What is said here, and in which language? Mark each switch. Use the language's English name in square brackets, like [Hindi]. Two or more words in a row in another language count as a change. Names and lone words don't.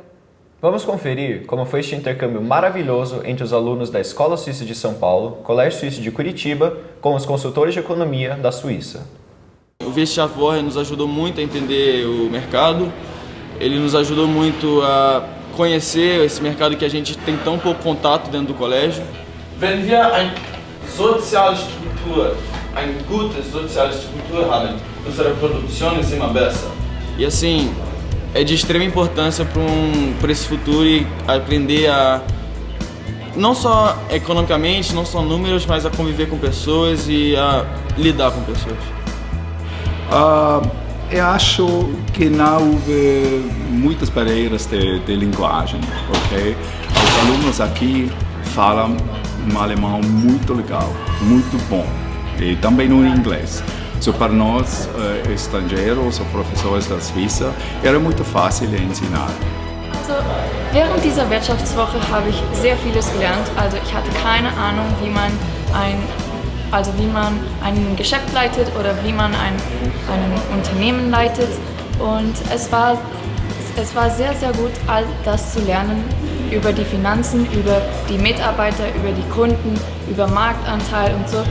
[Portuguese] Vamos conferir como foi este intercâmbio maravilhoso entre os alunos da Escola Suíça de São Paulo, Colégio Suíço de Curitiba, com os consultores de economia da Suíça. O Wirtschaftswoche nos ajudou muito a entender o mercado, ele nos ajudou muito a conhecer esse mercado que a gente tem tão pouco contato dentro do colégio. [German] Wenn wir eine gute soziale Struktur haben, unsere Produktion ist immer besser. [Portuguese] E assim, é de extrema importância para esse futuro e aprender a, não só economicamente, não só números, mas a conviver com pessoas e a lidar com pessoas. Eu acho que não houve muitas barreiras de linguagem, ok? Os alunos aqui falam um alemão muito legal, muito bom, e também no inglês. So, para nós, estrangeiros ou professores da Suíça, era muito fácil de ensinar. [German] Also, während dieser Wirtschaftswoche habe ich sehr vieles gelernt. Also ich hatte keine Ahnung, wie man ein Geschäft leitet oder wie man ein Unternehmen leitet. Und es war sehr, sehr gut, all das zu lernen über die Finanzen, über die Mitarbeiter, über die Kunden, über Marktanteil und so.